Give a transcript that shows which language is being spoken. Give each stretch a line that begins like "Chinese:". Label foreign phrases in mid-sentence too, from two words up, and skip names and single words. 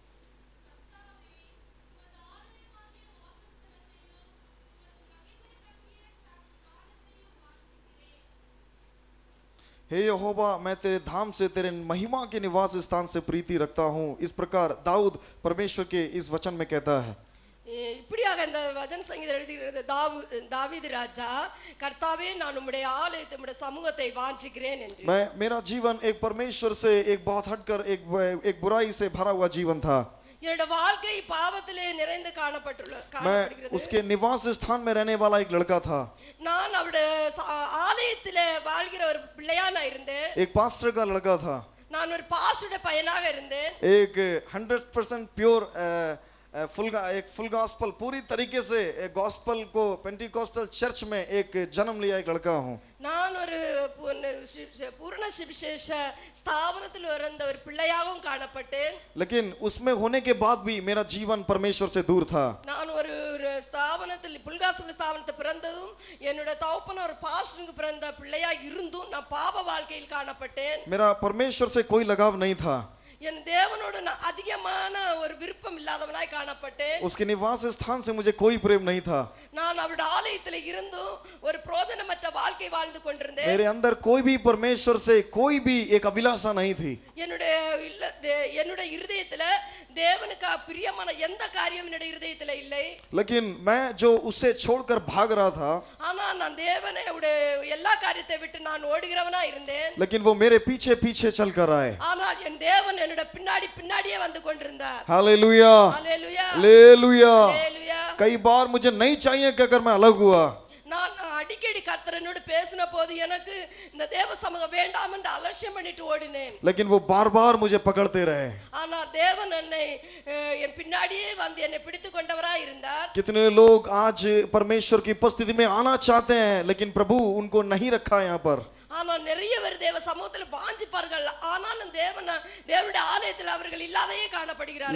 Hindi: हे यहोवा, मैं तेरे धाम से तेरे महिमा के निवास स्थान से प्रीति रखता हूँ। इस प्रकार दाऊद परमेश्वर के इस वचन में कहता है।
Tamil: இப்படியாக இந்த வசன சங்கீதம் எழுதுகிறது தாவீது ராஜா, கர்த்தாவே நான் உம்முடைய ஆலயத்தை உம்முடைய சமூகத்தை வாஞ்சிக்கிறேன் என்று.
Hindi: मेरा जीवन एक परमेश्वर से एक बहुत हटकर एक बुराई से भरा हुआ जीवन था।
Tamil: என்னோட வாழ்க்கை பாவத்திலே நிறைந்து காணப்படுகிறது.
Hindi: मैं उसके निवास स्थान में रहने वाला एक लड़का था।
Tamil: நான் அவருடைய ஆலயத்திலே வாழ்கிற ஒரு பிள்ளையா நான் இருந்தேன்.
Hindi: एक पास्टर का लड़का था।
Tamil: நான் ஒரு பாஸ்டருடைய பையனாக இருந்தேன்.
Hindi: एक 100% प्योर एक
English: full gospel
Hindi: पूरी तरीके से गॉस्पल को
English: Pentecostal church
Hindi: में एक जन्म लिया एक लड़का हूँ।
Tamil: நான் ஒரு பூரண சுவிசேஷ ஸ்தாபனத்தில் இருந்த ஒரு பிள்ளையாகவும் காணப்பட்டேன்.
Hindi: लेकिन उसमें होने के बाद भी मेरा जीवन परमेश्वर से दूर था।
Tamil: நான் ஒரு ஸ்தாபனத்தில் புல்காசுல ஸ்தாபனத்தில் பிறந்ததும் என்னோட தகப்பன் ஒரு பாஸ்டருக்கு பிறந்த பிள்ளையா இருந்தும் நான் பாவ வாழ்க்கையில் காணப்பட்டேன்.
Hindi: मेरा परमेश्वर से कोई लगाव नहीं था।
Tamil: என் தேவனோடு நான் அதிகமான ஒரு விருப்பம் இல்லாதவனாய் காணப்பட்டேன்.
Hindi: उसके निवास स्थान से मुझे कोई प्रेम नहीं था।
Tamil: நான் அவருடைய ஆலயத்தில் இருந்தும் ஒரு பிரயோஜனமற்ற வாழ்க்கை வாழ்ந்து கொண்டிருந்தேன்.
Hindi: मेरे अंदर कोई भी परमेश्वर से कोई भी एक अभिलाषा नहीं थी।
Tamil: என்னுடைய இருதயத்துல தேவனுக்கு பிரியமான எந்த காரியம் என்னுடைய இருதயத்துல இல்லை.
Hindi: लेकिन मैं जो उससे छोड़कर भाग रहा था,
Tamil: ஆனா நான் தேவனை எல்லா காரியத்தை விட்டு நான் ஓடுகிறவனா இருந்தேன்.
Hindi: लेकिन वो मेरे पीछे पीछे चल कर आए।
Tamil: ஆனால் என் தேவன் என்னோட பின்னாடியே வந்து கொண்டிருந்தார்.
Hindi: हालेलुया
Tamil: ஹalleluya
Hindi: हालेलुया।
Tamil: ஹalleluya.
Hindi: कई बार मुझे नहीं चाहिए कि अगर मैं अलग हुआ।
Tamil: நான் அடிக்கடி கர்த்தர் என்னோடு பேசின போது எனக்கு இந்த தேவ சமூகம் வேண்டாம் என்று அலட்சியம் பண்ணிட்டு ஓடினேன்.
Hindi: लेकिन वो बार बार मुझे पकड़ते रहे।
Tamil: ஆனா தேவன் என்னை என் பின்னாடியே வந்து என்னை பிடித்து கொண்டவராய் இருந்தார்.
Hindi: कितने लोग आज परमेश्वर की उपस्थिति में आना चाहते हैं, लेकिन प्रभु उनको नहीं रखा यहाँ पर।
Tamil: ஆனா நிறைய பேர் தேவ சமூகத்தில் வாஞ்சிப்பார்கள், ஆனாலும் தேவனுடைய ஆலயத்தில் அவர்கள் இல்லாதையே காணப்படுகிறார்கள்.